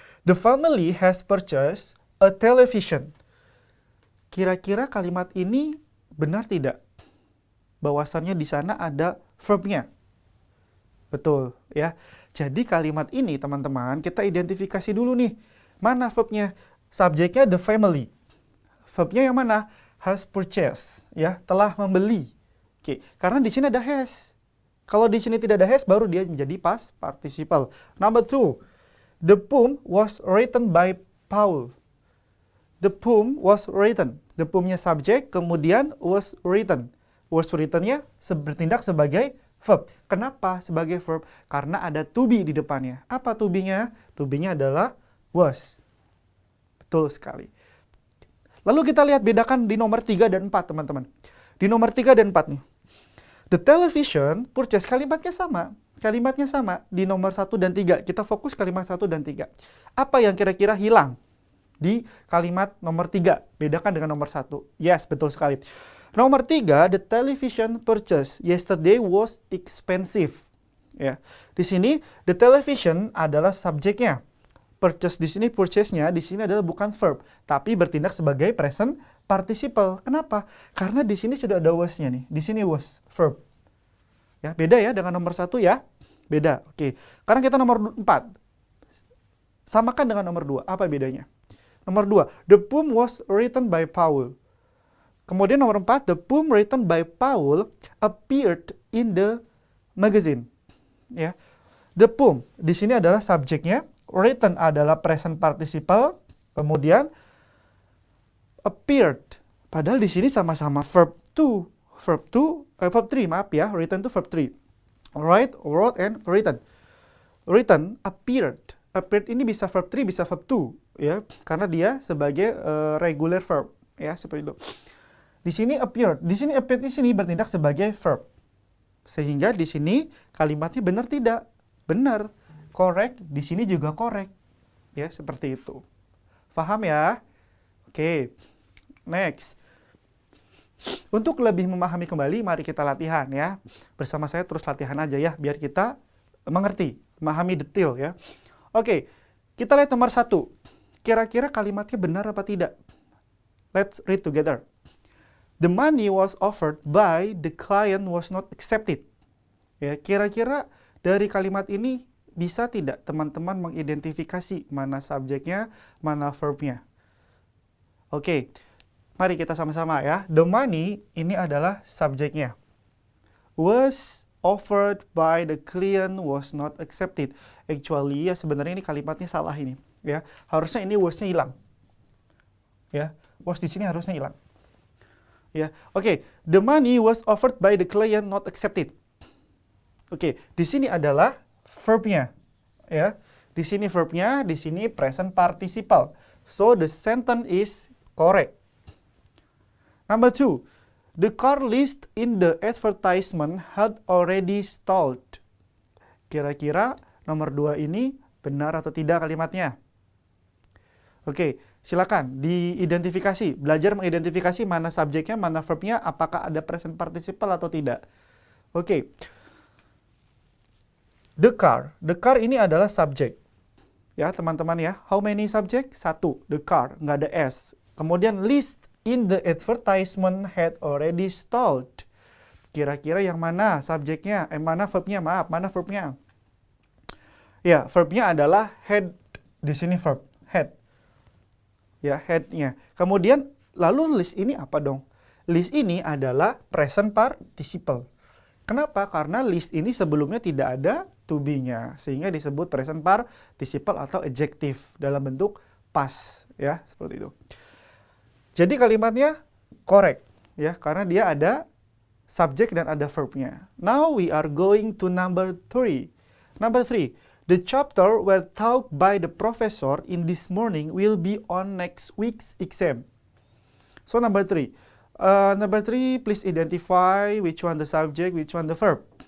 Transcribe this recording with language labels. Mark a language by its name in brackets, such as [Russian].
[English] The family has purchased a television. [Indonesian] Kira-kira kalimat ini benar tidak? Bahwasannya di sana ada verb-nya. Betul ya. Jadi kalimat ini, teman-teman, kita identifikasi dulu nih. Mana verb-nya? Subjeknya the family. Verbnya yang mana? Has purchased, ya, telah membeli. Oke, karena di sini ada has. Kalau di sini tidak ada has, baru dia menjadi past participle. [English] Number 2, the poem was written by Paul. The poem was written. [Indonesian] The poemnya subjek, kemudian [English] was written. [Indonesian] Was written-nya bertindak sebagai verb. Kenapa sebagai verb? Karena ada to be di depannya. Apa to be-nya? To be-nya adalah was. Betul sekali. Lalu kita lihat bedakan di nomor 3 dan 4, teman-teman. Di nomor 3 dan 4 nih. [English] The television purchase, kalimatnya sama. [Indonesian] Kalimatnya sama di nomor 1 dan 3. Kita fokus kalimat 1 dan 3. Apa yang kira-kira hilang di kalimat nomor 3? Bedakan dengan nomor 1. Yes, betul sekali. [English] Nomor 3, the television purchase yesterday was expensive. [Indonesian] Ya. Di sini the television adalah subjeknya. Purchase di sini, purchase-nya di sini adalah bukan verb, tapi bertindak sebagai present participle. Kenapa? Karena di sini sudah ada was-nya nih. Di sini was verb. Ya, beda ya dengan nomor 1 ya. Beda. Oke. Sekarang kita nomor 4. Samakan dengan nomor 2. Apa bedanya? Nomor 2, [English] the poem was written by Paul. [Indonesian] Kemudian nomor 4, [English] the poem written by Paul appeared in the magazine. [Indonesian] Ya. The poem di sini adalah subjeknya. Written adalah present participle, kemudian appeared. Padahal di sini sama-sama verb 2. Verb 3, maaf ya. Written itu verb 3. [English] Write, wrote, and written. [Indonesian] Written, appeared. Appeared ini bisa verb 3, bisa verb 2. Ya, karena dia sebagai regular verb. Ya, seperti itu. Di sini appeared. Di sini appeared di sini bertindak sebagai verb. Sehingga di sini kalimatnya benar tidak? Benar. Correct, di sini juga correct. Ya, seperti itu. Paham ya? Oke. Next. Untuk lebih memahami kembali, mari kita latihan ya. Bersama saya terus latihan aja ya, biar kita mengerti, memahami detail ya. Oke, kita lihat nomor 1. Kira-kira kalimatnya benar apa tidak? [English] Let's read together. The money was offered by the client was not accepted. [Indonesian] Ya, kira-kira dari kalimat ini bisa tidak teman-teman mengidentifikasi mana subjeknya, mana verbnya? Oke, mari kita sama-sama ya. The money ini adalah subjeknya. [English] Was offered by the client was not accepted. [Indonesian] Actually ya sebenarnya ini kalimatnya salah ini. Ya, harusnya ini was-nya hilang. Ya, was di sini harusnya hilang. Ya, oke. [English] The money was offered by the client not accepted. [Indonesian] Oke, di sini adalah verbnya, ya. Di sini verbnya, di sini present participle. [English] So the sentence is correct. Number 2, the car list in the advertisement had already stalled. [Indonesian] Kira-kira nomor 2 ini benar atau tidak kalimatnya? Oke, silakan diidentifikasi, belajar mengidentifikasi mana subjeknya, mana verbnya, apakah ada present participle atau tidak. Oke. The car ini adalah subjek. Ya, teman-teman ya. [English] How many subject? 1. [Indonesian] The car, nggak ada S. Kemudian [English] list in the advertisement had already stalled. [Indonesian] Kira-kira yang mana subjeknya? Mana verbnya? Maaf, mana verbnya? Ya, verbnya adalah had. Di sini verb, had. Ya, had-nya. Kemudian, lalu list ini apa dong? List ini adalah present participle. Kenapa? Karena list ini sebelumnya tidak ada to be-nya, sehingga disebut present participle atau adjective dalam bentuk past, ya, seperti itu. Jadi kalimatnya correct, ya, karena dia ada subject dan ada verb-nya. [English] Now we are going to number 3. Number 3, the chapter well taught by the professor in this morning will be on next week's exam. So number 3. Number 3, please identify which one the subject, which one the verb.